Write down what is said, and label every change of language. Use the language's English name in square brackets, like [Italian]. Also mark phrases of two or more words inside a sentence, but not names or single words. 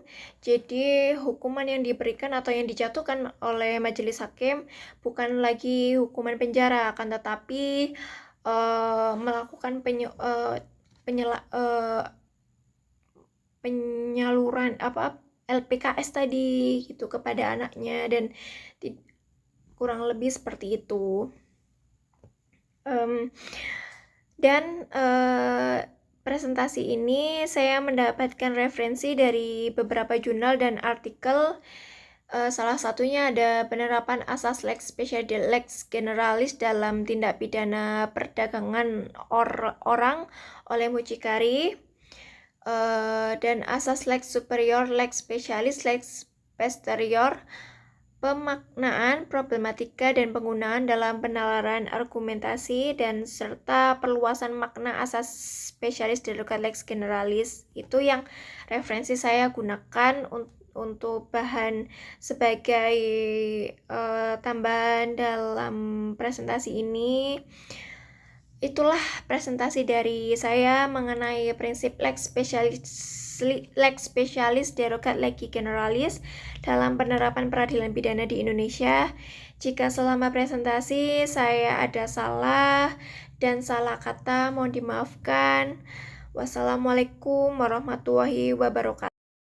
[Indonesian] Jadi hukuman yang diberikan atau yang dijatuhkan oleh majelis hakim bukan lagi hukuman penjara, akan tetapi melakukan penyaluran LPKS tadi gitu kepada anaknya, dan kurang lebih seperti itu. Dan presentasi ini saya mendapatkan referensi dari beberapa jurnal dan artikel. Salah satunya ada penerapan asas [Latin] lex specialis lex generalis [Indonesian] dalam tindak pidana perdagangan orang oleh Mucikari. dan asas [Latin] lex superior, lex specialis, lex posterior, [Indonesian] pemaknaan, problematika, dan penggunaan dalam penalaran argumentasi, dan serta perluasan makna asas [Latin] spesialis derogat lex generalis. [Indonesian] Itu yang referensi saya gunakan untuk bahan sebagai tambahan dalam presentasi ini. Itulah presentasi dari saya mengenai prinsip [Latin] lex specialis derogat legi generalis [Indonesian] dalam penerapan peradilan pidana di Indonesia. Jika selama presentasi saya ada salah dan salah kata, mohon dimaafkan. [Arabic] والسلام عليكم ورحمة الله وبركاته.